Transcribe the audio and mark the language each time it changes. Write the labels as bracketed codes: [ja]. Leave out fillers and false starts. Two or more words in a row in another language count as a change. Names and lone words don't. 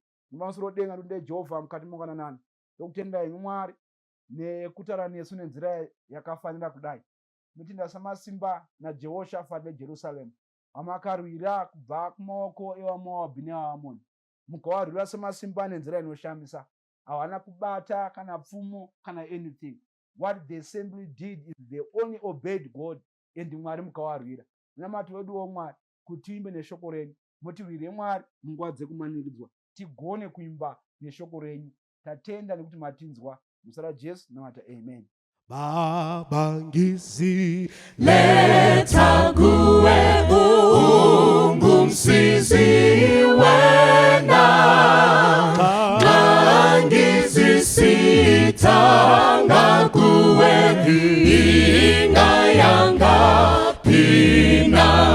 [sn] Mumasoro denga ndode Jehovha mukati mangwananani, ndokutenda imi Mwari nekutaura nesu nenzira yakafanira kudai. Notenda samasimba naJehoshafati neJerusarema, vamakarwira kubva kumaoko evaMoabhu nevaAmoni, mukavarwira semasimba nenzira inoshamisa. Havana kubata kana pfumo kana anything. [en] What they simply did is they only obeyed God, and [sn] Mwari mukavarwira. Munamati weduwo Mwari kuti tiimbe neshoko renyu, mutirwire Mwari munguva dzekumanikidzwa, tigone kuimba neshoko renyu. Tatenda nekuti matinzwa. Muzita raJesu namata amen. [nd] Baba ngisi Letha kuwe ungumsizi wena, ngangizisitanga kuwe ingayanga phina,